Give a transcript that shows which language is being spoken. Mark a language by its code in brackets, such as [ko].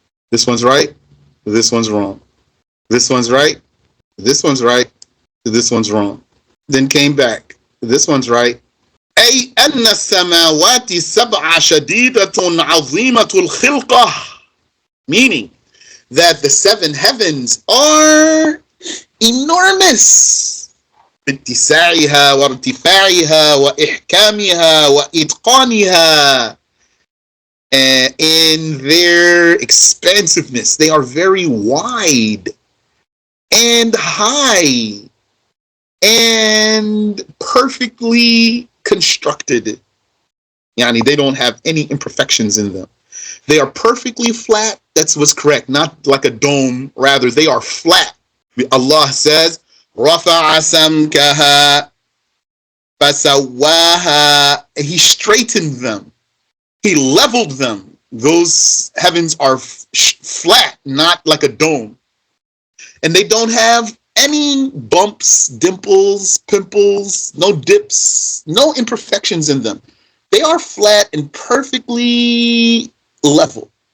[en] This one's right, this one's wrong. This one's right, this one's right, this one's wrong. Then came back. This one's right. [ar] أي أن السماوات السبع شديدة عظيمة الخلقة, [en] meaning that the seven heavens are enormous [ar] باتساعها وارتفاعها وإحكامها وإتقانها. [en] In their expansiveness, they are very wide and high and perfectly constructed. Yani they don't have any imperfections in them. They are perfectly flat. That's what's correct. Not like a dome. Rather, they are flat. Allah says, [ar] رَفَعَ سَمْكَهَا فَسَوَّاهَا. [en] He straightened them. He leveled them. Those heavens are flat, not like a dome. And they don't have any bumps, dimples, pimples, no dips, no imperfections in them. They are flat and perfectly level.